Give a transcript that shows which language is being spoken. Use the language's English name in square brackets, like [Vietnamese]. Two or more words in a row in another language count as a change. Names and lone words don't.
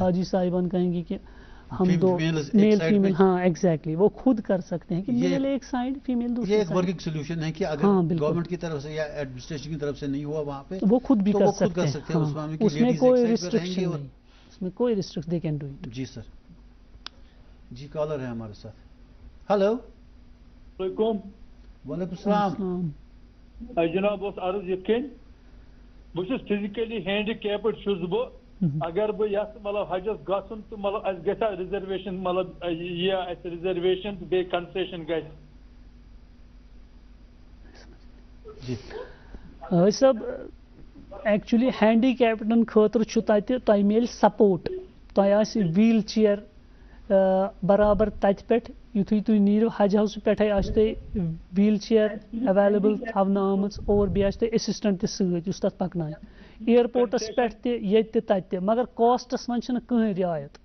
[Urdu] حاجی صاحبان کہیں گے کہ ہم دو Females ایک میل side فیمیل پہ. ہاں ایگزیکٹلی وہ خود کر سکتے ہیں کہ یہ- میل ایک سائڈ فیمیل یہ دوسری ایک سائڈ. ورکنگ سولوشن ہے کہ اگر ہاں، بالکل. گورنمنٹ کی طرف سے یا ایڈمنسٹریشن کی طرف سے نہیں ہوا وہاں پہ تو وہ خود بھی تو کر وہ خود سکتے کر ہیں. سکتے ہیں. اس ہاں، معاملے کی اس میں ladies کوئی ایک side پہ رہیں ریسٹرکشن گی اور- نہیں، اس میں کوئی ریسٹرکشن [English] they can do it. [Urdu] جی سر. جی کالر ہے ہمارے ساتھ. ہلو. [Arabic] علیکم وعلیکم السلام. [Kashmiri] جناب اوس عرض یِتھ کٔنۍ بہٕ چھُس [English] physically handicapped [Kashmiri] چھُس بہٕ اگر بہٕ یَتھ مطلب حجس گژھُن تہٕ مطلب اَسہِ گژھِ رِزرویشن مطلب یہِ اَسہِ رِزرویشن تہٕ بیٚیہِ کنسیشن گژھِ. جی صٲب ایکچُلی ہینڈی کیپٹن خٲطرٕ چھُ تَتہِ تۄہہِ میلہِ سپوٹ تۄہہِ آسہِ [English] wheelchair [Kashmiri] برابر تَتہِ پٮ۪ٹھ یُتھُے تُہۍ نیٖرِو حج ہاوسہٕ پٮ۪ٹھَے آسہِ تۄہہِ [English] wheelchair [Kashmiri] ایویلیبل تھاونہٕ آمٕژ اور بیٚیہِ آسہِ تۄہہِ ایسِسٹنٹ تہِ سۭتۍ یُس تَتھ پَکنایہِ اِیرپوٹس پٮ۪ٹھ تہِ ییٚتہِ تہِ تَتہِ تہِ مگر کاسٹس منٛز چھِنہٕ کٕہٕنۍ رِعایت.